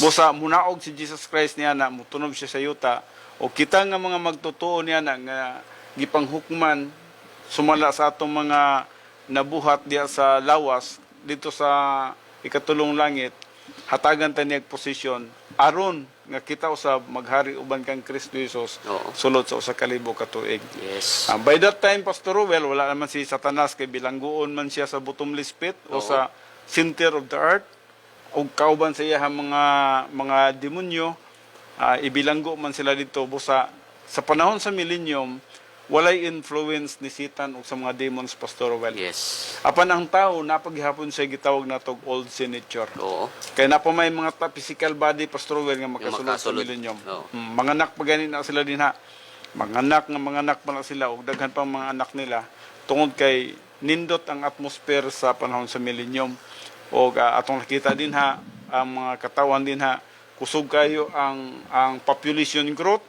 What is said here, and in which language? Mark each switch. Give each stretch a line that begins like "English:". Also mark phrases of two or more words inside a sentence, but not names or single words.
Cebuano: Busa, munaog si Jesus Christ niya na, mutunog siya sa yuta, o kita nga mga magtotoo niya na nga gipanghukman, sumala sa atong mga nabuhat diya sa lawas, dito sa ikatulong langit, hatagan ta niya posisyon, aron nga kita usab maghari uban kang Kristo Jesus Oo. sulod sa usa ka libo ka tuig.
English: Yes. By that time,
Cebuano: Pastor Rowell, wala naman si Satanas kay bilangguon man siya sa
English: bottomless pit
Cebuano: o Oo. sa
English: center of the earth
Cebuano: o kauban sa iya mga demonyo, ibilanggo man sila dito busa sa panahon sa millennium walay influence ni Satan o sa mga demons, Pastor Rowell.
English: Yes.
Cebuano: Apan ang tao napaghihapon sa gitawag na tog
English: old sin nature.
Cebuano: Oo. Kaya na pa may mga
English: physical body,
Cebuano: Pastor Rowell, nga makasulod sa makasulod. millennium. Oo. Mga anak pa ganin na sila din ha. Mga anak pa na sila, o daghan pang mga anak nila. Tungod kay nindot ang atmosphere sa panahon sa millennium. O atong nakita din ha, ang mga katawan din ha, kusog kayo ang
English: population growth.